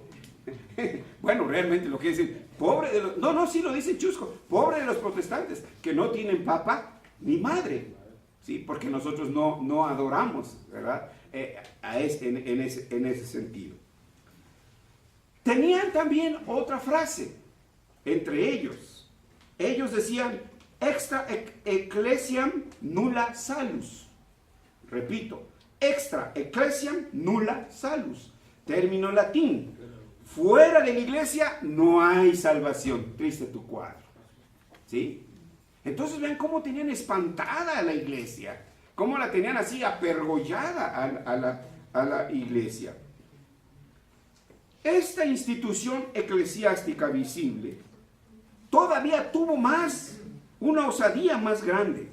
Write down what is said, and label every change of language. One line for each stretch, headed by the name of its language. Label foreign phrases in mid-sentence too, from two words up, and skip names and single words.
Spanish: Bueno, realmente lo que dicen, pobre de los, no, sí lo dicen chusco, pobre de los protestantes, que no tienen papa ni madre, ¿sí? Porque nosotros no adoramos, ¿verdad? En ese sentido. Tenían también otra frase entre ellos. Ellos decían,
Latin: extra ecclesiam nulla salus. Repito, extra ecclesiam nulla salus.
Spanish: Término latín. Fuera de la iglesia no hay salvación. Triste tu cuadro. ¿Sí? Entonces vean cómo tenían espantada a la iglesia. Cómo la tenían así apergollada a la iglesia. Esta institución eclesiástica visible todavía tuvo una osadía más grande.